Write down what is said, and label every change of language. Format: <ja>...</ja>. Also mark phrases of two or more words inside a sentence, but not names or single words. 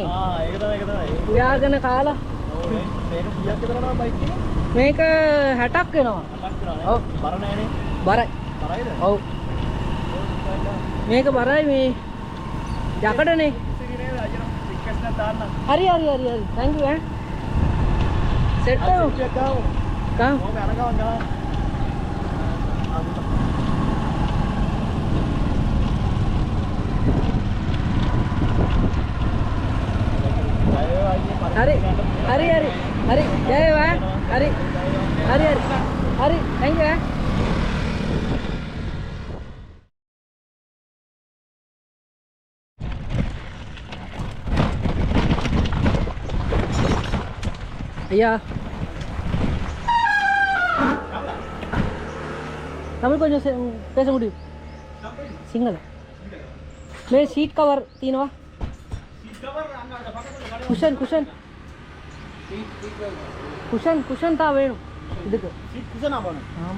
<si>ඒක තමයි. උයාගෙන කාලා. ඔව් මේක කීයක් විතරනවා බයික් එක? මේක 60ක් වෙනවා. 60ක් විතරනේ. ඔව්. බර නෑනේ. බරයි. බරයිද? ඔව්. මේක බරයි මේ යකඩනේ. රික්වෙස්ට් එකක් දාන්න. හරි.</si> <en>thank you</en> <si>ඈ. සෙට් එක ගාමු. ගාමු. ඕක අරගවන් ගාමු. හරි ජය වේවා. හරි</si> <en>thank you</en> <si>ඈ.</si> <ta>ஐயா தமிழ் கொஞ்சம் பேச முடியும் சிங்கள</ta> <si>මේ සීට් කවර් දෙනවා</si> <ta>குஷன் தான் வேணும் இதுக்கு ஆமாம்</ta>